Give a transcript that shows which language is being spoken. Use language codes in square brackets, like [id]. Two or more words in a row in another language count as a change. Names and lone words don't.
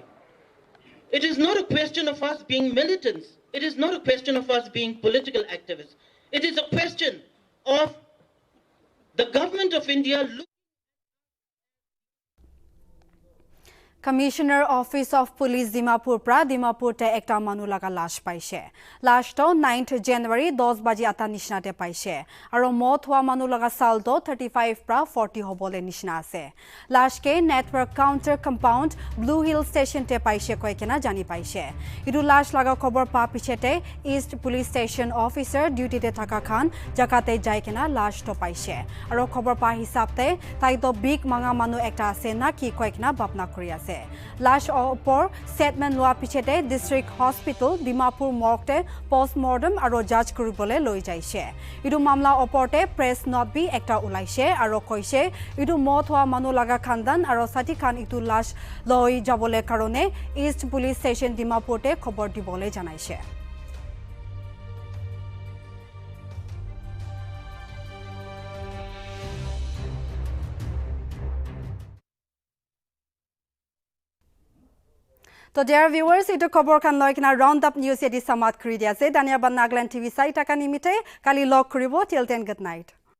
[en] It is not a question of us being militants. It is not a question of us being political activists. It is a question of the government of India. [nag] Commissioner Office of Police Dimapur pra Dimapur te ekta manu laga lash paise. Lash to 9th January 10 baji ata nishna te paise. Aro mot hua manu laga sal to 35 pra 40 hobole nishna ase. Lash ke [en] network counter compound [nag] Blue Hill Station te paise koi kena jani paise. Idu lash laga khobor pa pichete East Police Station Officer duty te thaka khan jakate jai kena lash to paise. Aro khobor pa hisab te tai to big manga manu ekta ase na ki koi kena bapna kuri ase. Lash opor statement loa pichete District Hospital Dimapur [en] morgue postmortem [nag] aro judge kuribole loi jaise. Idu mamla oporte [en] press note [nag] bi ekta ulaise aro koise idu mot hua manu laga khandan aro sati khan itu lash loi jabole karone East Police Station Dimapur te khobor dibole janaise. So [en] dear viewers, [nag] ito khobor khan loi kina Roundup News edi samat kuri dia ase. Daniya ban Nagaland TV sai taka nimite kali log kuribo [en] till then good night.